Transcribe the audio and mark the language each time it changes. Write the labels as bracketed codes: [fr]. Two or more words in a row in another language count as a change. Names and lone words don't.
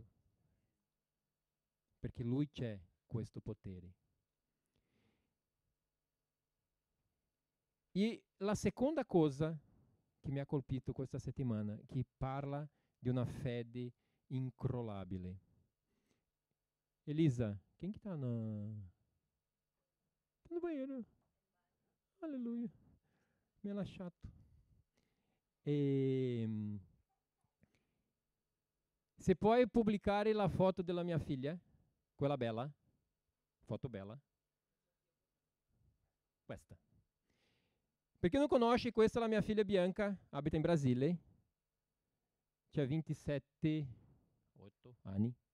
[it] Perché Lui c'è questo potere. E la seconda cosa che mi ha colpito questa settimana, che parla di una fede incrollabile. Elisa, [pt] quem que tá no banheiro? Aleluia. [it] Mi ha lasciato. Se puoi pubblicare la foto della mia figlia, quella bella, foto bella, questa. Per chi non conosce, questa è la mia figlia Bianca, abita in Brasile, c'ha 27 anni.